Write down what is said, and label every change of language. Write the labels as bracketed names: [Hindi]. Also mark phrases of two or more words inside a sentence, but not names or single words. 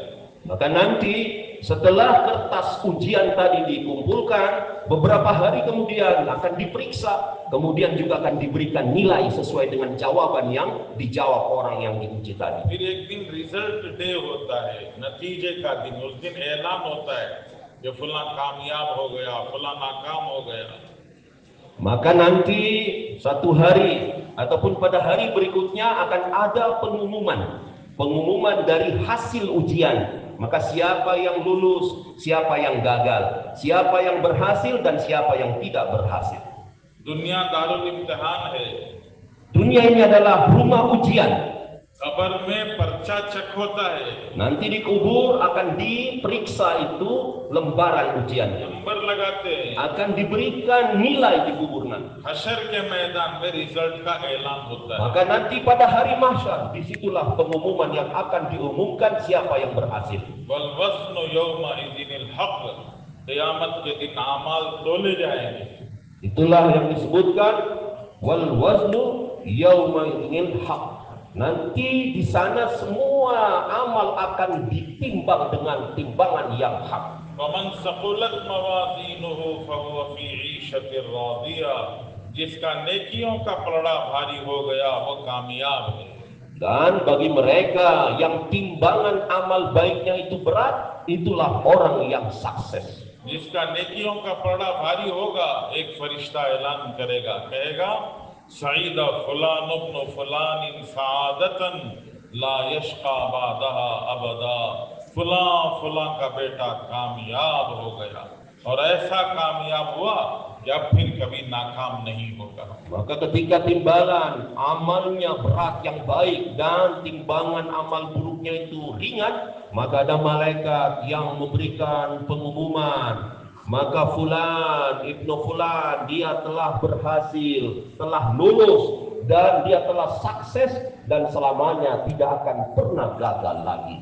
[Indonesian] Maka nanti setelah kertas ujian tadi dikumpulkan, beberapa hari kemudian akan diperiksa, kemudian juga akan diberikan nilai sesuai dengan jawaban yang dijawab orang yang diuji tadi. [Hindi] फिर एक दिन [English] result day [Hindi] होता है, नतीजे का दिन। उस दिन ऐलान होता है कि फलां कामयाब हो गया, फलां नाकाम हो गया। [Indonesian] Maka nanti satu hari ataupun pada hari berikutnya akan ada pengumuman dari hasil ujian. Maka siapa yang lulus, siapa yang gagal, siapa yang berhasil dan siapa yang tidak berhasil. [Hindi] दुनिया दारुल इम्तिहान है। [Indonesian] Dunia ini adalah rumah ujian. [Hindi] कब्र में पर्चा चेक होता है, [Indonesian] Nanti di kubur akan diperiksa itu lembaran ujiannya. [Hindi] नंबर लगाते हैं। [Indonesian] Akan diberikan nilai di kubur nanti. [Hindi] हशर के मैदान में रिजल्ट का ऐलान होता है। [Indonesian] Maka nanti pada hari mahsyar disitulah pengumuman yang akan diumumkan siapa yang berhasil. [Arabic] والوزن يومئذ الحق, [Hindi] क़यामत के दिन आमाल तोले जाएंगे। [Indonesian] Itulah yang disebutkan [Arabic] والوزن يومئذ الحق. [Indonesian] Nanti di sana semua amal akan ditimbang dengan timbangan yang hak. [Arabic] ومن ثقلت موازينه فهو في عيشة راضية, [Hindi] जिसका नेकियों का पलड़ा भारी हो गया वो कामयाब है। [Indonesian] Dan bagi mereka yang timbangan amal baiknya itu berat, itulah orang yang sukses. [Hindi] जिसका नेकियों का पलड़ा भारी होगा, एक फरिश्ता ऐलान करेगा, कहेगा [Arabic] سعد فلان ابن فلان سعادة لا يشقى بعدها أبدا, [Hindi] फलां फलां का बेटा कामयाब हो गया और ऐसा कामयाब हुआ कि अब फिर कभी नाकाम नहीं होगा। [Indonesian] Maka ketika timbangan amalnya berat yang baik dan timbangan amal buruknya itu ringan, maka ada malaikat yang memberikan pengumuman. Maka fulan ibnu fulan dia telah berhasil, telah lulus dan dia telah sukses dan selamanya tidak akan pernah gagal lagi.